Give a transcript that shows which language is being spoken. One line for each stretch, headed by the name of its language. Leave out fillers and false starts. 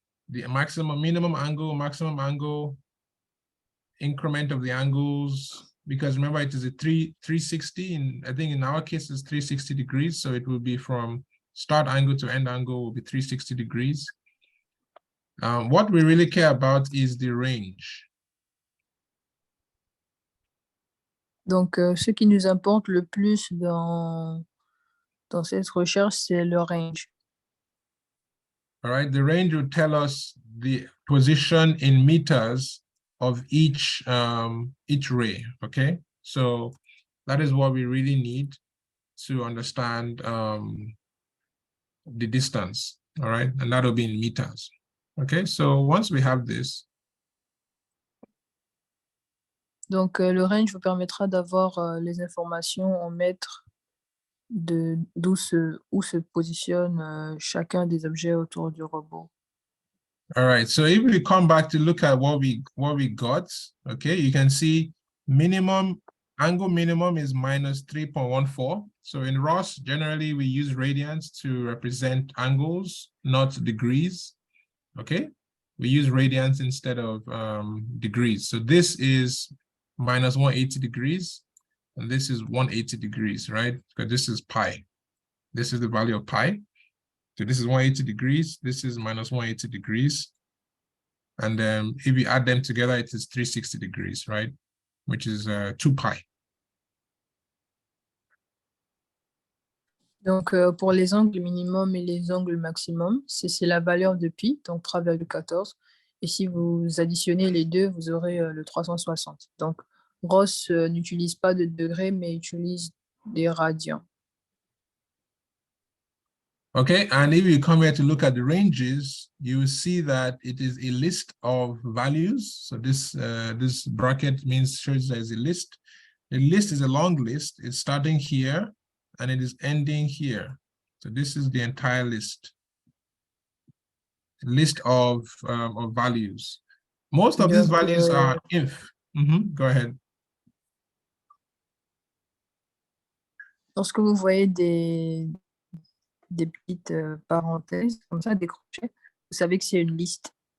English: The minimum angle, increment of the angles, because remember it is a 360, and I think in our case it's 360 degrees, so it will be from start angle to end angle will be 360 degrees. What we really care about is the range.
French: Donc, ce qui nous importe le plus dans cette recherche, c'est le range.
English: All right, the range will tell us the position in meters of each ray, okay? So that is what we really need to understand the distance, all right? And that'll be in meters, okay? So once we have this.
French: Donc, le range vous permettra d'avoir les informations en mètres où se positionne chacun des objets autour du robot.
English: All right, so if we come back to look at what we got, okay, you can see angle minimum is minus 3.14. So in ROS, generally we use radians to represent angles, not degrees. okay? We use radians instead of degrees. So this is minus 180 degrees, and this is 180 degrees, right? Because this is pi. This is the value of pi. So this is 180 degrees, this is minus 180 degrees. And then if you add them together, it is 360 degrees, right? Which is 2 pi.
French: Donc, pour les angles minimum et les angles maximum, c'est la valeur de pi, donc 3,14. Et si vous additionnez les deux, vous aurez le 360. Donc, Ross n'utilise pas de degrés, mais utilise des radians.
English: Okay, and if you come here to look at the ranges, you will see that it is a list of values. So this this bracket shows there's a list. The list is a long list. It's starting here and it is ending here. So this is the entire list. List of values. Most of these values are inf. Go ahead.
French: Lorsque vous voyez des petites parenthèses comme ça, des crochets, vous savez que c'est une liste.